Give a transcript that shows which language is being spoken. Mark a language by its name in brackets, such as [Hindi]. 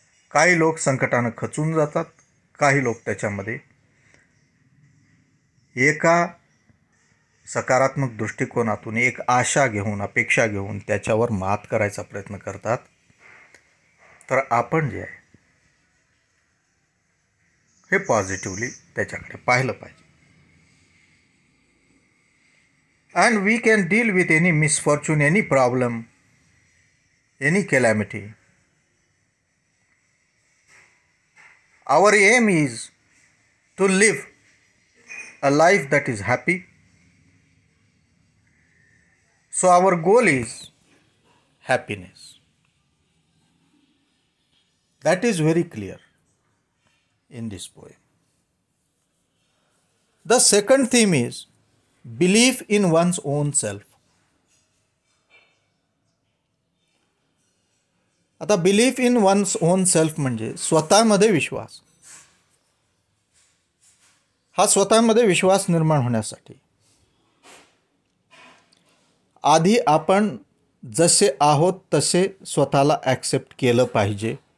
[Marathi] काही लोक संकटानं खचून जातात, काही लोक त्याच्यामध्ये एका सकारात्मक दृष्टिकोनातून एक आशा घेऊन, अपेक्षा घेऊन त्याच्यावर मात करायचा प्रयत्न करतात. तर आपण जे आहे हे पॉझिटिव्हली त्याच्याकडे पाहिलं पाहिजे. [English] And we can deal with any misfortune, any problem, any calamity. Our aim is to live a life that is happy. So our goal is happiness. That is very clear in this poem. The second theme is belief in one's own self. [Marathi] आता [English] belief in one's own self [Marathi] म्हणजे स्वतःमध्ये विश्वास. हा स्वतःमध्ये विश्वास निर्माण होण्यासाठी आधी आपण जसे आहोत तसे स्वतःला ॲक्सेप्ट केलं पाहिजे.